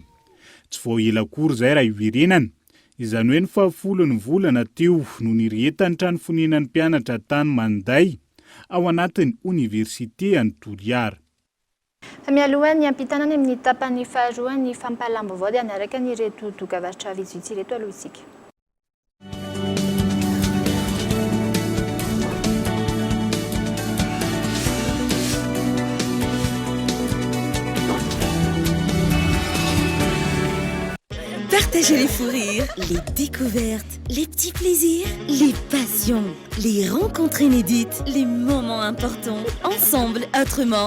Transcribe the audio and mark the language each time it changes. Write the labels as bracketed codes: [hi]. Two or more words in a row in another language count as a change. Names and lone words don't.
[mg] Tsy vao ela akory izay raha iverenana. Izany hoe ny 10 volana teo no niretany trano fonenan'ny mpianatra tany Manday ao anatin'ny Université any Toliara. Mialoha ny ampitanany amin'ny tapany faharoa ny fampahalam-baovao dia anaraka ny reto dokavatra vitsivitsy reto aloha isika. [fr] Partagez les fous rires, les découvertes, les petits plaisirs, les passions, les rencontres inédites, les moments importants, ensemble, autrement.